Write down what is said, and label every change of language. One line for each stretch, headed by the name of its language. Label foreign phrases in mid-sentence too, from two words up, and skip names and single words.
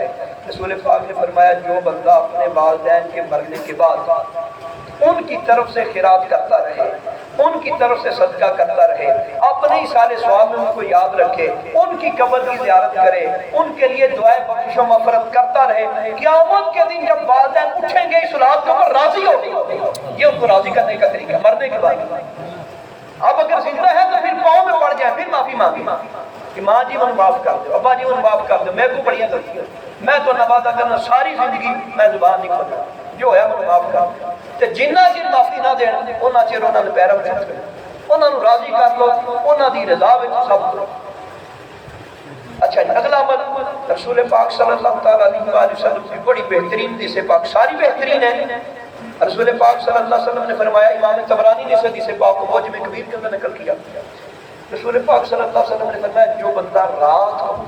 Urdu: رسول پاک نے فرمایا جو بندہ اپنے والدین کے مرنے کے بعد ان کی طرف سے خیرات کرتا رہے، ان کی طرف سے صدقہ کرتا رہے، اپنے ہی سارے ثواب میں ان کو یاد رکھے، ان کی قبر کی زیارت کرے، ان کے لیے دعائیں بخشش و مغفرت کرتا رہے، قیامت کے دن جب والدین اٹھیں گے اس اولاد کے اوپر راضی ہوگی۔ یہ ان کو راضی کرنے کا طریقہ مرنے کے بعد۔ اب اگر زندہ ہے تو پھر پاؤں میں پڑ جائے، پھر معافی مانگی کہ ماں جی من معاف کر دو، ابا جی من معاف کر دو،
Punjabi: میں کو بڑیاں غلطیاں، میں تو نوازہ کرنا
Urdu: ساری زندگی میں زبان نہیں کھولنا، جو ہے وہ معاف کر دو۔
Punjabi: تے جنہ چر معافی نہ دین انہاں چر انہاں نے پیروں چھت کرو، انہاں نوں راضی کر لو، انہاں دی رضا وچ سب کرو۔
Urdu: اچھا اگلا عمل رسول پاک
Arabic: صلی اللہ تعالی علیہ وآلہ وسلم
Urdu: کی بڑی بہترین حدیث پاک، ساری بہترین ہے۔ رسول پاک
Arabic: صلی اللہ علیہ وسلم
Urdu: نے فرمایا، امام طبرانی نے اس حدیث پاک کو معجم کبیر کے اندر نقل کیا، رسول پاک
Arabic: صلی اللہ علیہ وسلم
Urdu: نے فرمایا جو بندہ رات